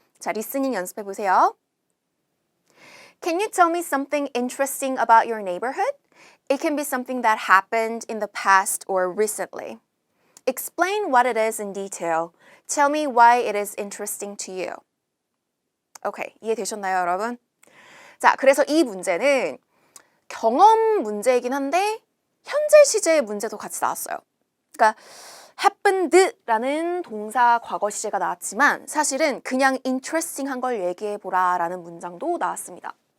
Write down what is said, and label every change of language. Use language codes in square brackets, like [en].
[ko] 자, 리스닝 연습해 보세요. [en] Can you tell me something interesting about your neighborhood? It can be something that happened in the past or recently. Explain what it is in detail. Tell me why it is interesting to you. [ko] 오케이, 이해되셨나요, 여러분? 자, 그래서 이 문제는 경험 문제이긴 한데 현재 시제의 문제도 같이 나왔어요. 그러니까 happened라는 동사 과거 시제가 나왔지만 사실은 그냥 interesting한 걸 얘기해보라 라는 문장도 나왔습니다.